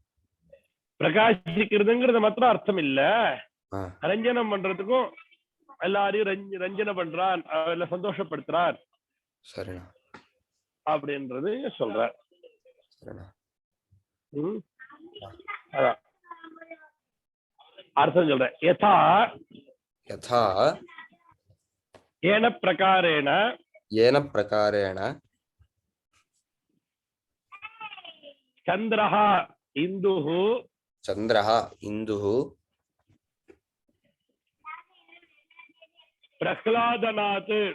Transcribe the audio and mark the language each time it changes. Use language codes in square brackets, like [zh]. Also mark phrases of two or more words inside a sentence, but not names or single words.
[ta] பிரகாசிக்கிறதுங்கிறது மாத்திரம் அர்த்தம் இல்ல, ரஞ்சனம் பண்றதுக்கும் எல்லாரையும் ரஞ்சனை பண்றான், சந்தோஷப்படுத்துறான் சரிண்ணா அப்படின்றது சொல்ற. அர்த்தம் சொல்றேன். [sa] யதா यथा येन प्रकारेण चन्द्रः इन्दुः चन्द्रः इन्दुः प्रह्लादनात्